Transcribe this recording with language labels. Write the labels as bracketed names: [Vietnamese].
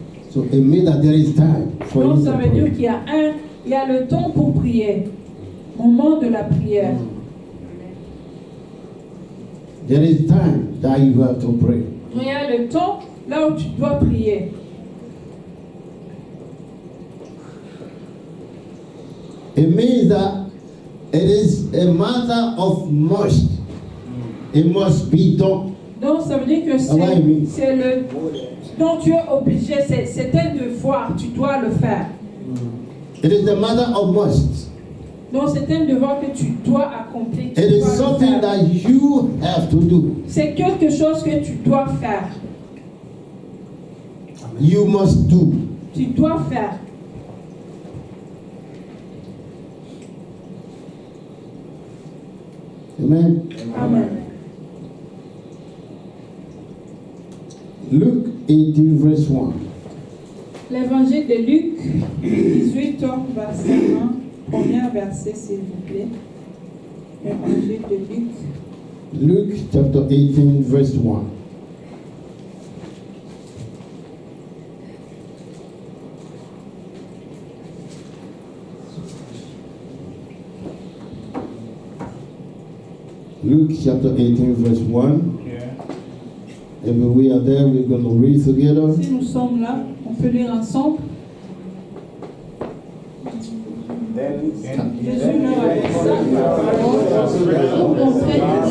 [English] so it means that there is time for [French] donc [English] you [French] ça [English] to [French] veut dire [English] pray. [French] qu'il y a le temps pour prier, moment de la prière. [English] There is time that you have to pray. [French] Il y a le temps là où tu dois prier. [English] It means that it is a matter of must. It must be done. [French] Donc ça veut dire que c'est le dont tu es obligé, c'est un devoir, tu dois le faire. [English] It is a matter of must. [French] Donc c'est un devoir que tu dois accomplir. [English] It is something that you have to do. [French] C'est quelque chose que tu dois faire. [English] You must do. [French] Tu dois faire. Amen. Amen. [English] Luke 18 verse 1. [French] L'évangile de Luc 18 verset 1. Premier verset s'il vous plaît. L'évangile de Luc. [English] Luke chapter 18 verse 1. Luke chapter 18 verse 1. If we are there, we're going to read together. [French] Si nous sommes là, on peut lire ensemble. Jésus leur a dit ça, vous comprenez